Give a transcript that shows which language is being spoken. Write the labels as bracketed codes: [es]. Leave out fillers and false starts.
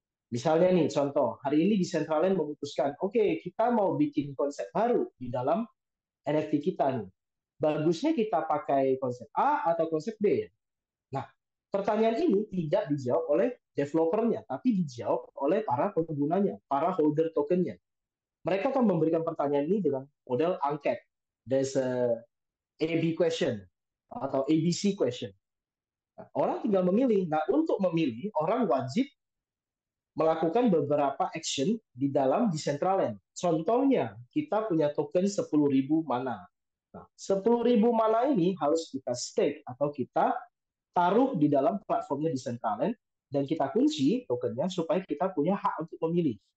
[id] Misalnya nih, contoh, hari ini Decentraland memutuskan, oke, kita mau bikin konsep baru di dalam NFT kita nih. Bagusnya kita pakai konsep A atau konsep B ya? Nah, pertanyaan ini tidak dijawab oleh developernya, tapi dijawab oleh para penggunanya, para holder tokennya. Mereka akan memberikan pertanyaan ini dengan model angket. [en] There's a AB question atau ABC question. [id] Nah, orang tinggal memilih. Nah, untuk memilih, orang wajib melakukan beberapa action di dalam Decentraland. Contohnya, kita punya token 10.000 mana. Nah, 10.000 mana ini harus kita stake atau kita taruh di dalam platformnya Decentraland dan kita kunci tokennya supaya kita punya hak untuk memilih.